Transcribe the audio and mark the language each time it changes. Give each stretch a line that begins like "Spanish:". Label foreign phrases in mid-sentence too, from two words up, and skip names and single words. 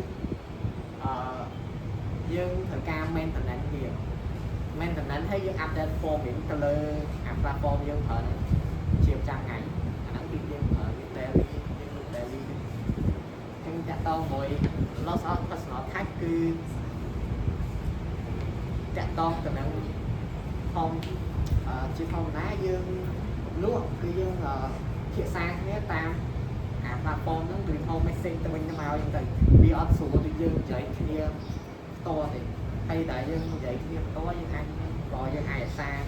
Khmer: យើងត្រូវការ maintenance វា maintenance ហើយយើង
English: update form
Khmer: វិញទៅលើអា platform យើងប្រើហ្នឹងជាប្រចាំថ្ងៃអាហ្នឹងគឺយើងប្រើ daily យើង daily ចឹងតាក់ទងមួយ
English: loss of personal touch
Khmer: គឺ តាក់ទងទៅនឹងផងជាធម្មតាយើងលក់គឺយើងភាសាគ្នាតាមអា platform ហ្នឹងគឺ
English: home message
Khmer: ទៅវិញទៅមកអញ្ចឹងទៅវាអត់ស្រួលដូចយើងនិយាយគ្នាផ្ទាល់ទេហើយតែយើងនិយាយគ្នាផ្ទាល់យើងអាចអាសា